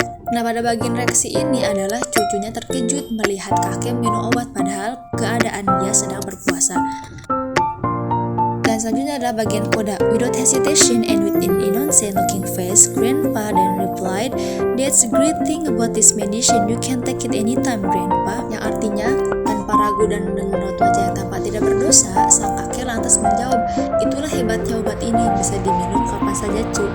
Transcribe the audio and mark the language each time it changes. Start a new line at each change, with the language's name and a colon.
Indonesian: Nah, pada bagian reaksi ini adalah cucunya terkejut melihat kakek minum obat padahal keadaan dia sedang berpuasa. Dan selanjutnya adalah bagian koda.
English: Without hesitation and with an innocent looking face, Grandpa then replied, "That's a great thing about this medicine. You can take it anytime, Grandpa."
Indonesian: Yang artinya, tanpa ragu dan dengan raut wajah yang tampak tidak berdosa, sang kakek lantas menjawab, "Itulah hebatnya obat ini, bisa diminum kapan saja, cu."